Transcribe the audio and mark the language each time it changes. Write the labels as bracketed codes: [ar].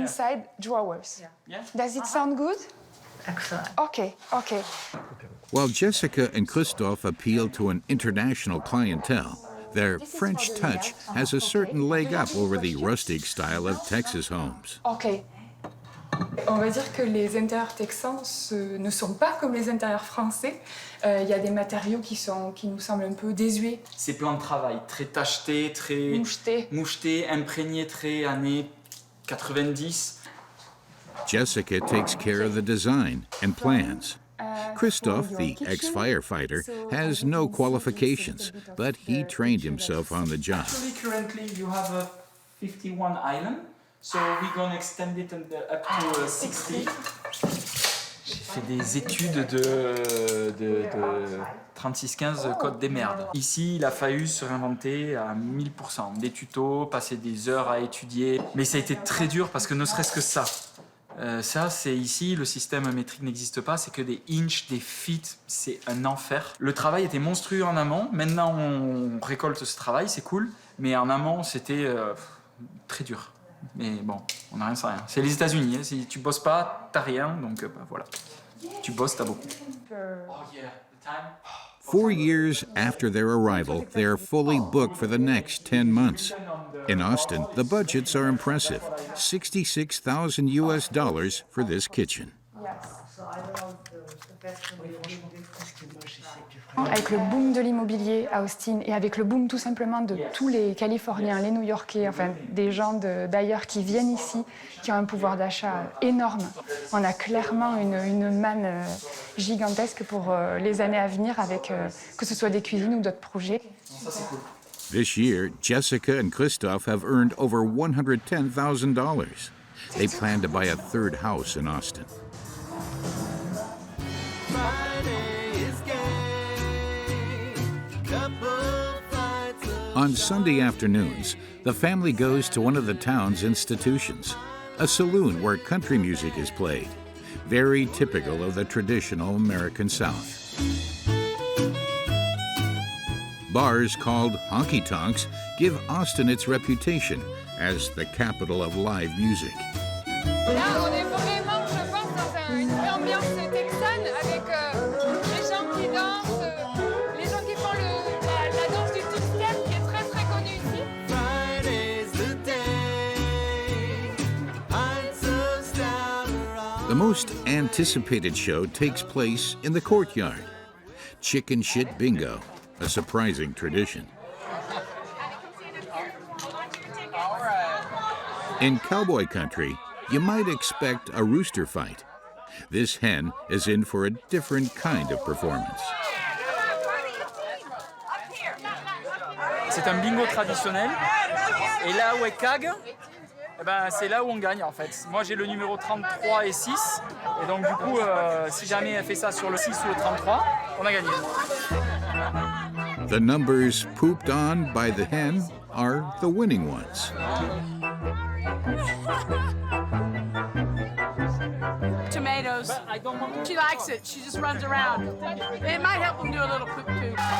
[en] inside drawers. Yeah. Does it sound good? Excellent. Okay, okay. While Jessica and Christophe appeal to an international clientele, their French touch has a certain leg up over the rustic style of Texas homes. Okay. [fr] On va dire que les intérieurs texans ne sont pas comme les intérieurs français. Il y a des matériaux qui nous semblent un peu désuets. Ces plans de travail très tachetés, très mouchetés, imprégnés, très années 90. [en] Jessica takes care of the design and plans. Christophe, the ex-firefighter, has no qualifications, but he trained himself on the job. Actually, currently you have 51 island, so we're going to extend it up to 60. [fr] J'ai fait des études de 36-15 code des merdes. Ici, il a fallu se réinventer à 1000%. Des tutos, passer des heures à étudier. Mais ça a été très dur parce que ne serait-ce que ça. Ça, c'est ici, le système métrique n'existe pas, c'est que des inches, des feet, c'est un enfer. Le travail était monstrueux en amont, maintenant on récolte ce travail, c'est cool, mais en amont, c'était très dur. Mais bon, on n'a rien sans rien. C'est les États-Unis, hein. Si tu bosses pas, t'as rien, donc voilà. Tu bosses, t'as beaucoup. [en] Oh yeah, the time. 4 years after their arrival, they are fully booked for the next 10 months. In Austin, the budgets are impressive, $66,000 for this kitchen. Avec le boom de l'immobilier à Austin et avec le boom tout simplement de tous les Californiens, les New-Yorkais, enfin des gens d'ailleurs qui viennent ici, qui ont un pouvoir d'achat énorme. On a clairement une manne gigantesque pour les années à venir avec que ce soit des cuisines ou d'autres projets. Ça, c'est cool. This year, Jessica and Christophe have earned over $110,000. They plan to buy a third house in Austin. On Sunday afternoons, the family goes to one of the town's institutions, a saloon where country music is played, very typical of the traditional American South. Bars called Honky Tonks give Austin its reputation as the capital of live music. [fr] Là, on est vraiment, je pense, dans une vraie ambiance texane avec les gens qui dansent, les gens qui font la danse du two-step qui est très très connue ici. [en] The most anticipated show takes place in the courtyard. Chicken Shit Bingo, a surprising tradition. In cowboy country, you might expect a rooster fight. This hen is in for a different kind of performance. [fr] C'est un bingo traditionnel. Et là où est CAG, eh ben, c'est là où on gagne en fait. Moi j'ai le numéro 33 et 6. Et donc du coup, si jamais elle fait ça sur le 6 ou le 33, on a gagné. [en] The numbers pooped on by the hen are the winning ones. Tomatoes. She likes it. She just runs around. It might help them do a little poop too.